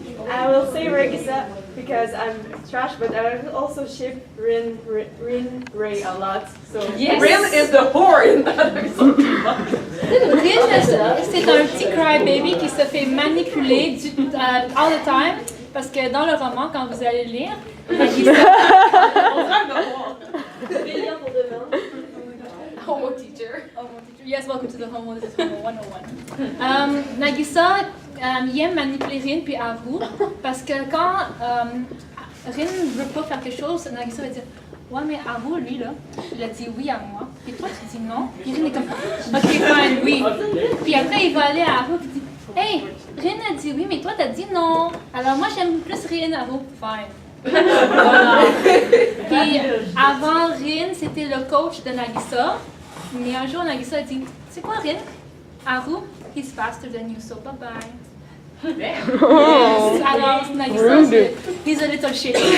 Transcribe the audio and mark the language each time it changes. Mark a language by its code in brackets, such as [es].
[en] I will say Regisa because I'm trash, but I will also ship Rin Ray a lot. So Rin is the whore in that episode. [fr] Rin, c'est un petit crybaby qui se fait manipuler [en] all the time [fr] parce que dans le roman, quand vous allez lire, Nagisa. [en] Homo teacher. Yes, welcome to the Homo 101. [fr] Nagisa, il aime manipuler Rin puis Haru parce que quand Rin veut pas faire quelque chose, Nagisa va dire ouais, mais Haru, lui, là, il a dit oui à moi. Puis toi, tu dis non. Puis Rin est comme [en] ok, fine, [fr] oui. Puis après, il va aller à Haru et dit hey, Rin a dit oui, mais toi, t'as dit non. Alors moi, j'aime plus Rin, Haru, fine. Voilà. Puis avant Rin, c'était le coach de Nagisa. Mais un jour, Nagisa a dit c'est quoi, Rin? [en] Haru, he's faster than you, so bye-bye. Yes. Alors, Nagisa, he's a little shit.